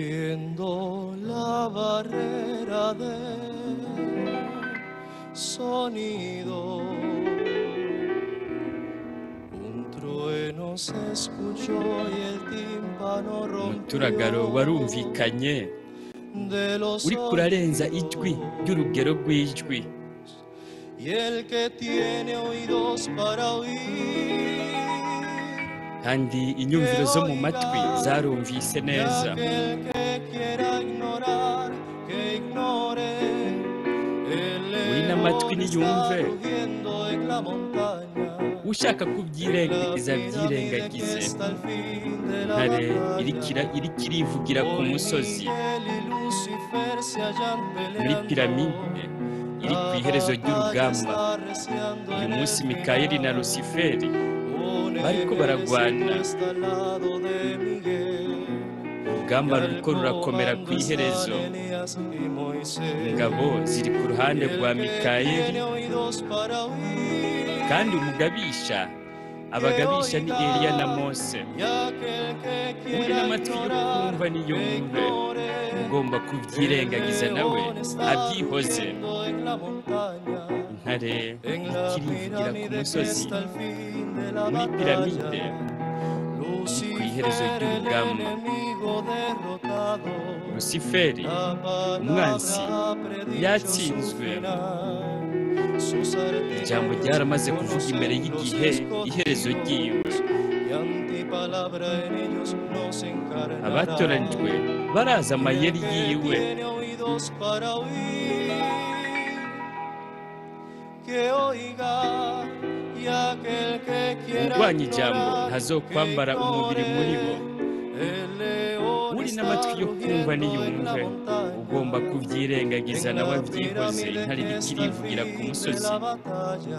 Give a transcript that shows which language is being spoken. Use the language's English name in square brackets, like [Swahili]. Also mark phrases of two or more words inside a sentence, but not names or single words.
[Spanish] rompiendo la barrera del sonido. Un trueno se escuchó y el tímpano [Rundi] umuturagaro [Spanish] rompió [Rundi] warumvikanye [Spanish] de los [Rundi] uri kurarenza ijwi [Spanish] oídos. [Rundi] ry'urugero rw'ijwi, [Spanish] Y el que tiene oídos para oír, [Rundi] kandi [Spanish] que [Rundi] inyumviro zo mu matwi [Spanish] oiga, [Rundi] zarumvise [Spanish] y [Rundi] neza. [Spanish] aquel que quiera ignorar, que ignore. El [Rundi] Uri n'amatwi [Spanish] león está [Rundi] niyumve, [Spanish] rugiendo en la montaña, [Rundi] ushaka [Spanish] en la [Rundi] kubyirengagiza [Spanish] pirámide que [Rundi] byirengagize. [Spanish] está al fin de la [Rundi] Intare [Spanish] batalla. [Rundi] iriko irivugira ku [Spanish] Hoy [Rundi] musozi, [Spanish] Miguel y Lucifer se hallan [Rundi] muri [Spanish] peleando. [Rundi] piramide iri ku [Spanish] La [Rundi] iherezo [Spanish] batalla [Rundi] ry'urugamba. [Spanish] está arreciando [Rundi] Uyu [Spanish] en el [Rundi] munsi Mikayeli na [Spanish] final. [Rundi] Lusiferi [Spanish] Un [Rundi] bariko [Spanish] ejército [Rundi] baragwana, [Spanish] está al lado de Miguel. [Rundi] urugamba [Spanish] Y al [Rundi] ruriko rurakomera ku [Spanish] comando están [Rundi] iherezo. [Spanish] Elías y Moisés. [Rundi] Ingabo ziri ku [Spanish] Y [Rundi] ruhande [Spanish] el [Rundi] rwa [Spanish] que [Rundi] Mikayeli, [Spanish] tiene oídos para oír, [Rundi] kandi umugabisha [Spanish] que [Rundi] abagabisha ni Eliya na [Spanish] oiga. [Rundi] Mose. [Spanish] Y aquel que [Rundi] Uri [Spanish] quiera [Rundi] n'amatwi yo [Spanish] ignorar, [Rundi] kumva [Spanish] que [Rundi] niyumve, [Spanish] ignore. [Rundi] ugomba [Spanish] El [Rundi] kubyirengagiza nawe [Spanish] león está [Rundi] abyihoze. [Spanish] rugiendo en la montaña, [Rundi] Intare [Spanish] en [Rundi] iriko [Spanish] la [Rundi] irivugira ku [Spanish] pirámide que [Rundi] musozi, [Spanish] está al fin de la [Rundi] muri piramide [Spanish] batalla. [Rundi] iri ku iherezo [Spanish] Lucifer, el [Rundi] ry'urugamba. [Spanish] enemigo derrotado, [Rundi] Lusiferi [Spanish] la [Rundi] umwanzi [Spanish] palabra ha predicho su [Rundi] yatsinzwe, [Spanish] final. Sus [Rundi] ijambo [Spanish] artilleros [Rundi] ryaramaze kuvuga imbere [Spanish] conocen los [Rundi] y'igihe iherezo ryiwe. [Spanish] escogidos, y antipalabra en ellos no se encarnará. [Rundi] Abatoranijwe barazi [Spanish] Y el [Rundi] amayeri [Spanish] que [Rundi] yiwe, [Spanish] tiene oídos para oír, que oiga. Y aquel que quiera [Rundi] urwanya ijambo [Spanish] ignorar, que [Rundi] ntazokwambara umubiri muri bo. [Spanish] ignore. El león [Rundi] Uri [Spanish] está [Rundi] n'amatwi yo kumva [Spanish] rugiendo en la [Rundi] niyumve, ugomba [Spanish] montaña, [Rundi] kubyirengagiza [Spanish] en [Rundi] nawe [Spanish] la [Rundi] abyihoze. [Spanish] pirámide [Rundi] Intare [Spanish] que [Rundi] iriko [Spanish] está al [Rundi] irivugira ku [Spanish] fin de [Rundi] musozi, [Spanish] la batalla.